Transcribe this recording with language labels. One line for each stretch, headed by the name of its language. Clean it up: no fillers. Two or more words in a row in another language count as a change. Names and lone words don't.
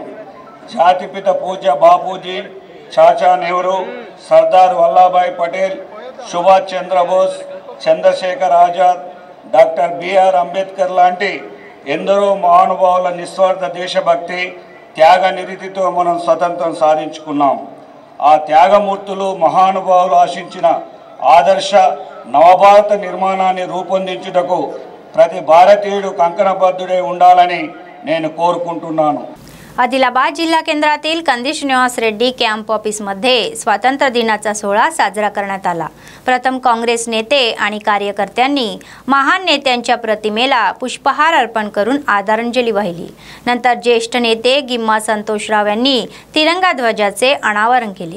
Telugu: జాతిపిత పూజ్య బాపూజీ, చాచా నెహ్రూ, సర్దార్ వల్లభాయ్ పటేల్, సుభాష్ చంద్రబోస్, చంద్రశేఖర్ ఆజాద్, డాక్టర్ బిఆర్ అంబేద్కర్ లాంటి ఎందరో మహానుభావుల నిస్వార్థ దేశభక్తి త్యాగ నిరతితో మనం స్వతంత్రం సాధించుకున్నాం. ఆ త్యాగమూర్తులు మహానుభావులు ఆశించిన ఆదర్శ నవభారత నిర్మాణాన్ని రూపొందించుటకు ప్రతి భారతీయుడు కంకణబద్ధుడై ఉండాలని నేను కోరుకుంటున్నాను.
Marathi: आदिलाबाद जिल्हा केंद्रातील कंदिश निवास रेड्डी कॅम्प ऑफिसमध्ये स्वातंत्र्य दिनाचा सोहळा साजरा करण्यात आला. प्रथम काँग्रेस नेते आणि कार्यकर्त्यांनी महान नेत्यांच्या प्रतिमेला पुष्पहार अर्पण करून आदरांजली वाहिली. नंतर ज्येष्ठ नेते गिम्मा संतोषराव यांनी तिरंगा ध्वजाचे अनावरण केले.